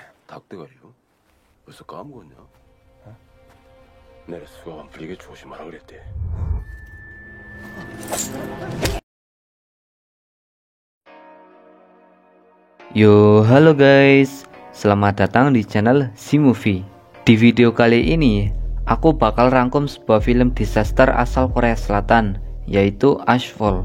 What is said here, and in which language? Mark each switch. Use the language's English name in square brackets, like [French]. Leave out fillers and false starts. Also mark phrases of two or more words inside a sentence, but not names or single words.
[Korean] 닭대가리요? 벌써 까먹었냐? 내가 수갑 안 풀리게 조심하라 그랬대. [Indonesian] Yo, halo guys, selamat datang di channel Simovie. Di video kali ini, aku bakal rangkum sebuah film disaster asal Korea Selatan, yaitu Ashfall.